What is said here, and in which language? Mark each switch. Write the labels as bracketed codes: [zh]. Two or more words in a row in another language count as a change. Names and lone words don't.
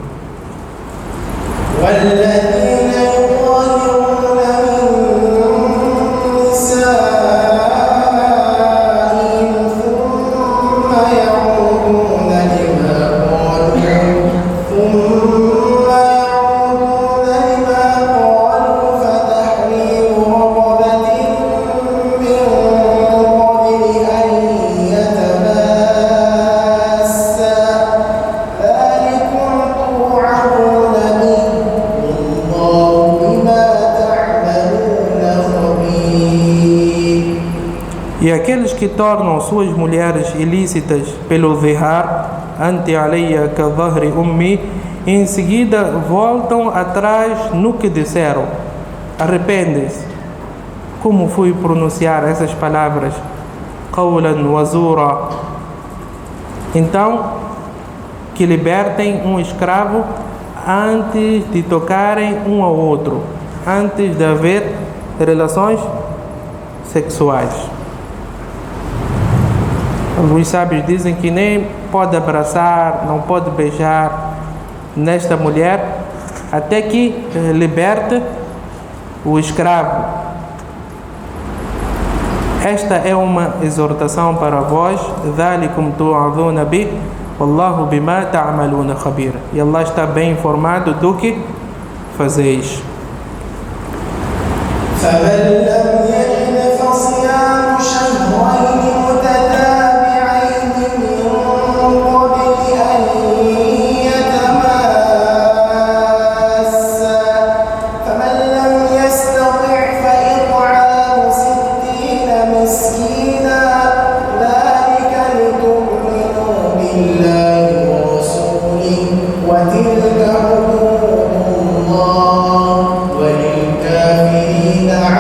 [ar] والذين يظاهرون من نسائهم ثم يعودون لما قالوا فتحرير رقبة من قبل أن يتماسا ذلكم توعظون به والله بما تعملون خبير. [pt] E aqueles que tornam suas mulheres ilícitas pelo dhihar, [ar] أنت علي كظهر أمي, [pt] em seguida voltam atrás no que disseram, arrependem-se. Como fui pronunciar essas palavras? [ar] قولا وزورا. [pt] Então, que libertem um escravo antes de tocarem um ao outro, antes de haver relações sexuais. Os sábios dizem que nem pode abraçar, não pode beijar nesta mulher até que liberte o escravo. Esta é uma exortação para vós. [ar] ذَلِكُمْ تُوعَظُونَ بِهِ وَاللَّهُ بِمَا تَعْمَلُونَ خَبِيرٌ. [pt] E Allah está bem informado do que fazeis. [ar] فمن لم يجد فصيام شهرين متتابعين من قبل أن يتماسا فمن لم يستطع فإطعام 60 مسكينا ذلك لتؤمنوا بالله ورسوله وتلك حدود الله وللكافرين